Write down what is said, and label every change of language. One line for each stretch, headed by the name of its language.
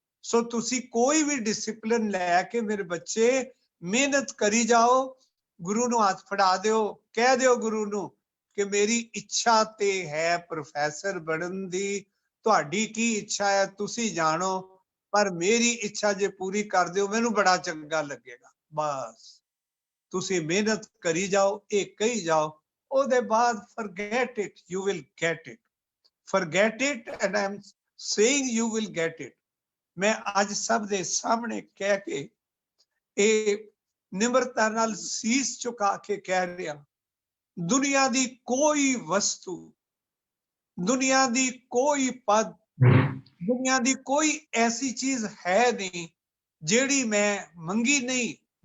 Punjabi: ਸੋ ਤੁਸੀਂ ਕੋਈ ਵੀ ਡਿਸਪਲਿਨ ਲੈ ਕੇ ਮੇਰੇ ਬੱਚੇ ਮਿਹਨਤ ਕਰੀ ਜਾਓ, ਗੁਰੂ ਨੂੰ ਹੱਥ ਫੜਾ ਦਿਓ, ਕਹਿ ਦਿਓ ਗੁਰੂ ਨੂੰ ਕਿ ਮੇਰੀ ਇੱਛਾ ਤੇ ਹੈ ਪ੍ਰੋਫੈਸਰ ਬਣਨ ਦੀ। ਤੁਹਾਡੀ ਕੀ ਇੱਛਾ ਹੈ ਤੁਸੀਂ ਜਾਣੋ, ਪਰ ਮੇਰੀ ਇੱਛਾ ਜੇ ਪੂਰੀ ਕਰ ਦਿਓ ਮੈਨੂੰ ਬੜਾ ਚੰਗਾ ਲੱਗੇਗਾ। ਬਸ ਤੁਸੀਂ ਮਿਹਨਤ ਕਰੀ ਜਾਓ, ਇਹ ਕਹੀ ਜਾਓ, ਉਹਦੇ ਬਾਅਦ
English: forget it, you will get it. Forget it and I am saying you will get it.
Punjabi: ਮੈਂ ਅੱਜ ਸਭ ਦੇ ਸਾਹਮਣੇ ਕਹਿ ਕੇ, ਇਹ ਨਿਮਰਤਾ ਨਾਲ ਸੀਸ ਝੁਕਾ ਕੇ ਕਹਿ ਰਿਹਾ, ਦੁਨੀਆ ਦੀ ਕੋਈ ਵਸਤੂ, ਦੁਨੀਆ ਦੀ ਕੋਈ ਪਦ, ਦੁਨੀਆ ਦੀ ਕੋਈ ਐਸੀ ਚੀਜ਼ ਹੈ ਨਹੀਂ ਜਿਹੜੀ ਮੈਂ ਮੰਗੀ ਨਹੀਂ।